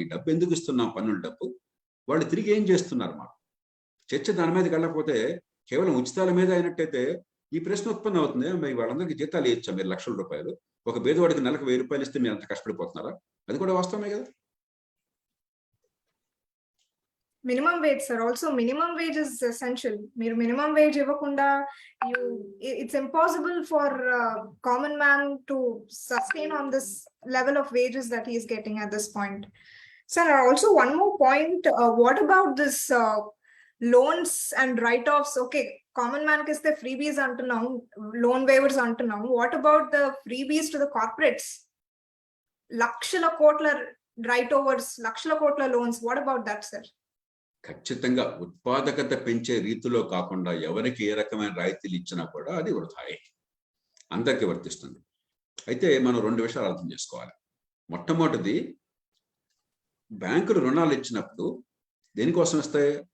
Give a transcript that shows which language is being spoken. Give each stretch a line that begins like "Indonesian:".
Telugu: ఈ డబ్బు ఎందుకు ఇస్తున్నాం, పన్నుల డబ్బు, వాళ్ళు తిరిగి ఏం చేస్తున్నారు? మా చర్చ దాని మీదకి వెళ్ళకపోతే కేవలం ఉచితాల మీద అయినట్టయితే ఈ ప్రశ్న ఉత్పన్నం అవుతుంది. మరి వాళ్ళందరికీ జీతాలు ఇచ్చా మీరు లక్షల రూపాయలు, ఒక పేదవాడికి నెలకు 1000 రూపాయలు ఇస్తే మీరు అంత కష్టపడిపోతున్నారా? అది కూడా వాస్తవమే కదా.
English: Minimum wage, sir. Also, minimum wage is essential.
Telugu: మీరు
English: minimum wage
Telugu: ఇవ్వకుండా
English: it's impossible for common man to sustain on this level of wages that he is getting at this point. Sir, also one more point. What about this loans and write-offs? Okay, common man
Telugu: ki iste
English: freebies
Telugu: antunnam,
English: loan waivers antunnam. What about the freebies to the corporates?
Telugu: Lakshla kotla
English: write-overs, lakshla kotla loans. What about that, sir?
Telugu: ఖచ్చితంగా ఉత్పాదకత పెంచే రీతిలో కాకుండా ఎవరికి ఏ రకమైన రాయితీలు ఇచ్చినా కూడా అది వృధాయే, అందరికీ వర్తిస్తుంది. అయితే మనం 2 విషయాలు అర్థం చేసుకోవాలి. మొట్టమొదటిది, బ్యాంకులు రుణాలు ఇచ్చినప్పుడు దేనికోసం ఇస్తాయి?